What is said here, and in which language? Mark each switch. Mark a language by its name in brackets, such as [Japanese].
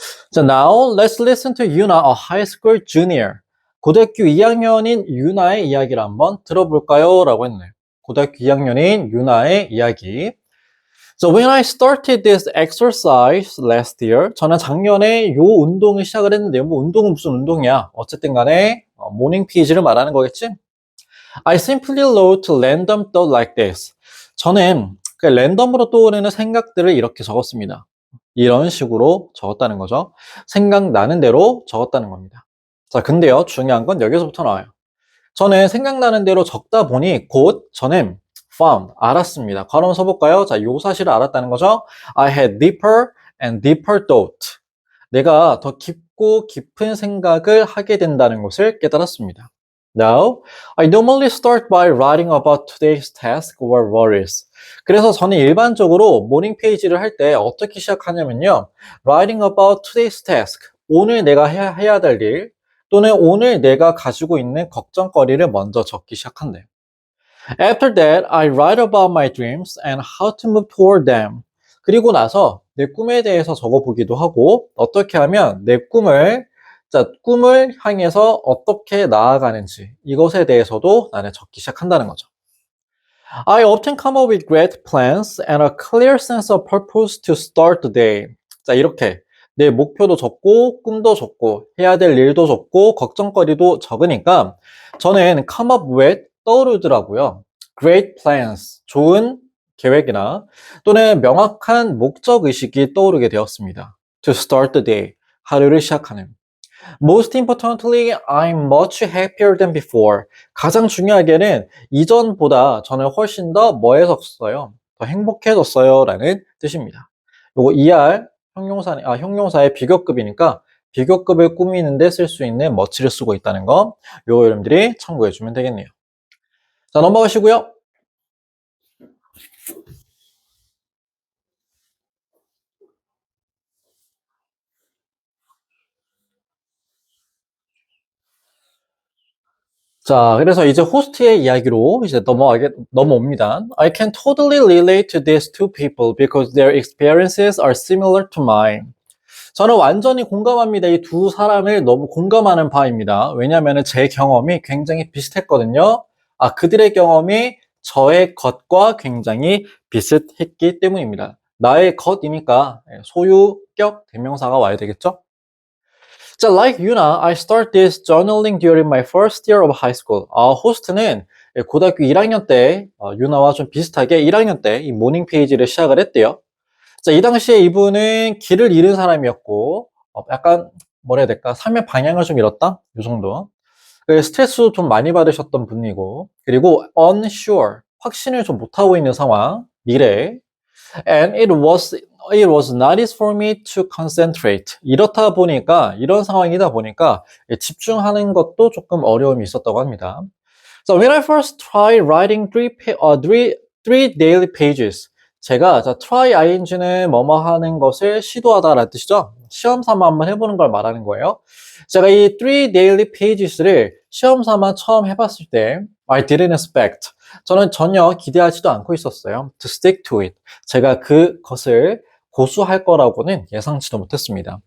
[English] 자, now let's listen to Yuna, a high school junior. [Korean] 고등학교 2학년인 유나의 이야기를 한번 들어볼까요? 라고 했네요. 고등학교 2학년인 유나의 이야기. [English] So when I started this exercise last year, [Korean] 저는 작년에 요 운동을 시작을 했는데요. 뭐 운동은 무슨 운동이야? 어쨌든 간에 모닝 페이지를 말하는 거겠지? [English] I simply wrote random thought like this. [Korean] 저는 그 랜덤으로 떠오르는 생각들을 이렇게 적었습니다. 이런 식으로 적었다는 거죠. 생각나는 대로 적었다는 겁니다. 자, 근데요, 중요한 건 여기서부터 나와요. 저는 생각나는 대로 적다 보니 곧 저는 found, 알았습니다. 괄호 써볼까요? 자, 요 사실을 알았다는 거죠. [English] I had deeper and deeper thought. [Korean] 내가 더 깊고 깊은 생각을 하게 된다는 것을 깨달았습니다. [English] Now, I normally start by writing about today's task or worries. [Korean] 그래서 저는 일반적으로 모닝 페이지를 할 때 어떻게 시작하냐면요. [English] Writing about today's task. [Korean] 오늘 내가 해야 될 일, 또는 오늘 내가 가지고 있는 걱정거리를 먼저 적기 시작한대요. [English] After that, I write about my dreams and how to move toward them. [Korean] 그리고 나서 내 꿈에 대해서 적어보기도 하고 어떻게 하면 내 꿈을 향해서 어떻게 나아가는지 이것에 대해서도 나는 적기 시작한다는 거죠. [English] I often come up with great plans and a clear sense of purpose to start the day. [Korean] 자, 이렇게 내 목표도 적고 꿈도 적고 해야 될 일도 적고 걱정거리도 적으니까 저는 [English] come up with [Korean] 떠오르더라고요. [English] Great plans, [Korean] 좋은 계획이나 또는 명확한 목적 의식이 떠오르게 되었습니다. [English] To start the day, [Korean] 하루를 시작하는. [English] Most importantly, I'm much happier than before. [Korean] 가장 중요하게는 이전보다 저는 훨씬 더 뭐해졌어요? 더 행복해졌어요. 라는 뜻입니다. 요거 ER 형용사의 비교급이니까 비교급을 꾸미는데 쓸 수 있는 much를 쓰고 있다는 거. 요거 여러분들이 참고해 주면 되겠네요. 자, 넘어가시고요. 자, 그래서 이제 호스트의 이야기로 이제 넘어옵니다. [English] I can totally relate to these two people because their experiences are similar to mine. [Korean] 저는 완전히 공감합니다. 이 두 사람을 너무 공감하는 바입니다. 왜냐하면 제 경험이 굉장히 비슷했거든요. 그들의 경험이 저의 것과 굉장히 비슷했기 때문입니다. 나의 것이니까 소유격 대명사가 와야 되겠죠? [English] 자, like Yuna, I started this journaling during my first year of high school. [Korean] 호스트는 고등학교 1학년 때, 유나와 좀 비슷하게 1학년 때 이 모닝 페이지를 시작을 했대요. 자, 이 당시에 이분은 길을 잃은 사람이었고, 약간, 뭐라 해야 될까, 삶의 방향을 좀 잃었다? 이 정도. 스트레스도 좀 많이 받으셨던 분이고, 그리고 unsure, 확신을 좀 못하고 있는 상황, 미래. [English] And it was not easy for me to concentrate. [Korean] 이런 상황이다 보니까 집중하는 것도 조금 어려움이 있었다고 합니다. [English] So when I first tried writing three daily pages, [Korean] 제가 try ing는 뭐뭐 하는 것을 시도하다라는 뜻이죠. 시험 삼아 한번 해보는 걸 말하는 거예요. 제가 이 three daily pages를 시험 삼아 처음 해봤을 때 [English] I didn't expect. [Korean] 저는 전혀 기대하지도 않고 있었어요. [English] To stick to it. [Korean] 제가 그것을 고수할 거라고는 예상치도 못했습니다.